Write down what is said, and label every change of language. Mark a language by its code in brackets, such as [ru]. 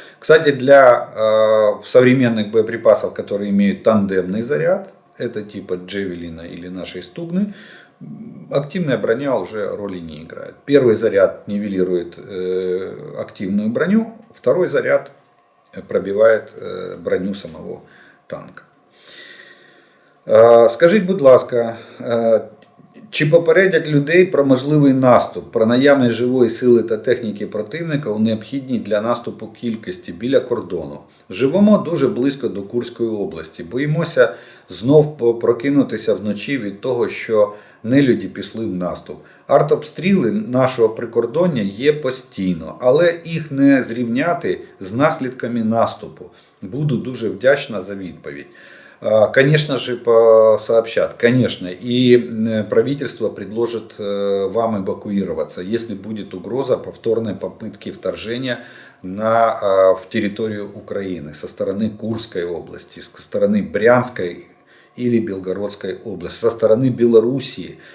[ru] Кстати, для современных боеприпасов, которые имеют тандемный заряд, это типа Джевелина или нашей Стугны, активная броня уже роли не играет. Первый заряд нивелирует активную броню, второй заряд пробивает броню самого танка. [uk] Скажіть, будь ласка, чи попередять людей про можливий наступ, про наявність живої сили та техніки противника у необхідній для наступу кількості біля кордону? Живемо дуже близько до Курської області. Боїмося знов прокинутися вночі від того, що нелюді пішли в наступ. Артобстріли нашого прикордоння є постійно, але їх не зрівняти з наслідками наступу. Буду дуже вдячна за відповідь. [ru] Конечно же, сообщат, конечно, и правительство предложит вам эвакуироваться, если будет угроза повторной попытки вторжения в территорию Украины со стороны Курской области, со стороны Брянской или Белгородской области, со стороны Белоруссии.